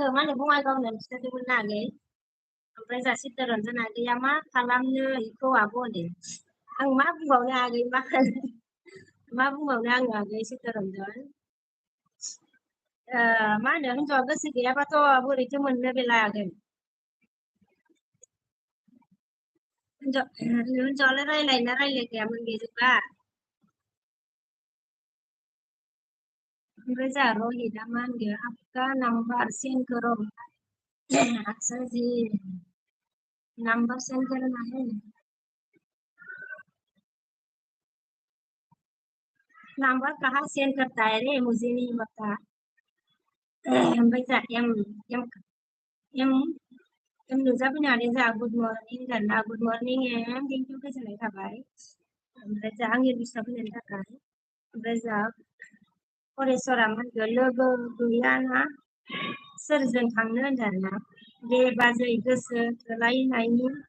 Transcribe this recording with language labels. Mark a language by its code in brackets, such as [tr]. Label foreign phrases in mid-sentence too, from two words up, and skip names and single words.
[brx] मा होनो बङाइगावनो खिन्थादोंमोन ना आगै ओमफ्राय जोंहा चित्तरन्जन आगैया मा खालामनो इखौ आब' होनदों आं मा बुंबावनो आगै मा बुंबावनो आङो आगै चित्तरन्जन मा होनो हिनजावा गोसो गैयाबाथ' बोरैथो मोननो बेलाय आगै हिनजावालाय रायलायना रायलायखायामोन बेजोंबा ओमफ्राय जोंहा रहितआ मा होनगोन [hi] आपका नाम्बार सेन्ड करो अच्छा जी नंबर सेंड करना है नंबर कहाँ सेंड करता है रे मुझे नहीं पता [brx] ओमफ्राय जोंहा एम नुजाफैनानै जोंहा [en] good morning [brx] होनना [en] good morning [brx] एम [en] thank you [brx] गोजोननाय थाबाय ओमफ्राय जोंहा आंनि बिसिनाव फैनायनि थाखाय ओमफ्राय जोंहा फरेस्वरा मा होनगोन लोगो गैयाना सोरजों थांनो होनदों आरोना दे बाजै गोसो थोलायनायनि